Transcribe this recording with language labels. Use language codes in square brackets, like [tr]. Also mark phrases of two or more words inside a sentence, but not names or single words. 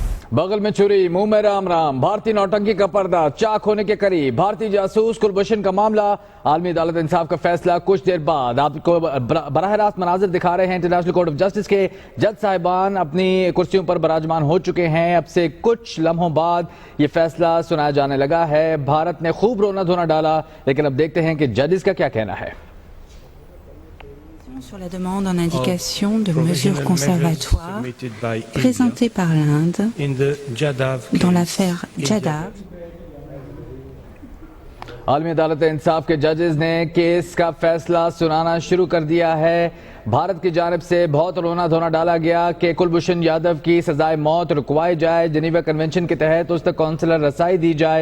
[ur] بغل میں چھری، منہ میں رام رام، بھارتی نوٹنکی کا پردہ چاک ہونے کے قریب، بھارتی جاسوس کلبھوشن کا معاملہ، عالمی عدالت انصاف کا فیصلہ کچھ دیر بعد. آپ کو براہ راست مناظر دکھا رہے ہیں۔ انٹرنیشنل کورٹ آف جسٹس کے جج صاحبان اپنی کرسیوں پر براجمان ہو چکے ہیں. اب سے کچھ لمحوں بعد یہ فیصلہ سنایا جانے لگا ہے. بھارت نے خوب رونا دھونا ڈالا، لیکن اب دیکھتے ہیں کہ ججز کا کیا کہنا ہے. [fr] Sur la demande en indication de mesures conservatoires présentées par l'Inde dans l'affaire Jadhav. [ur] عالمی عدالت انصاف کے ججز نے کیس کا فیصلہ سنانا شروع کر دیا ہے. بھارت کی جانب سے بہت رونا دھونا ڈالا گیا کہ کلبھوشن یادیو کی سزائے موت رکوائی جائے، جنیوا کنونشن کے تحت اس تک قونصلر رسائی دی جائے.